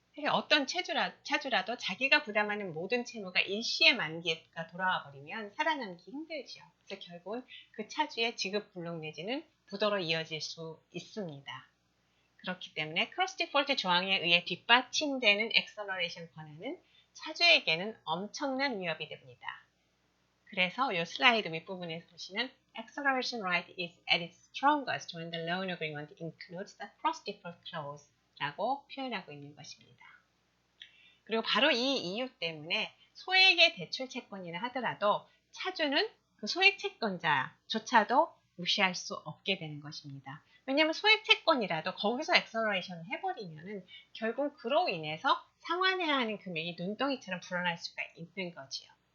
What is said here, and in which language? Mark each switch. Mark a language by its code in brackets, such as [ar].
[ko] 어떤 차주라도 자기가 부담하는 모든 채무가 일시에 만기가 돌아와 버리면 살아남기 힘들죠. 그래서 결국은 그 차주의 지급 불능 내지는 부도로 이어질 수 있습니다. 그렇기 때문에 크로스 디폴트 조항에 의해 뒷받침되는 액셀러레이션 권한은 차주에게는 엄청난 위협이 됩니다. 그래서 이 슬라이드 윗부분에서 보시면 [en] Acceleration right is at its strongest when the loan agreement includes the cross default clause 라고 [ko] 표현하고 있는 것입니다. 그리고 바로 이 이유 때문에 소액의 대출 채권이라 하더라도 차주는 그 소액 채권자조차도 무시할 수 없게 되는 것입니다. 왜냐하면 소액 채권이라도 거기서 액셀러레이션을 해버리면은 결국 그로 인해서 상환해야 하는 금액이 눈덩이처럼 불어날 수가 있는 거지요.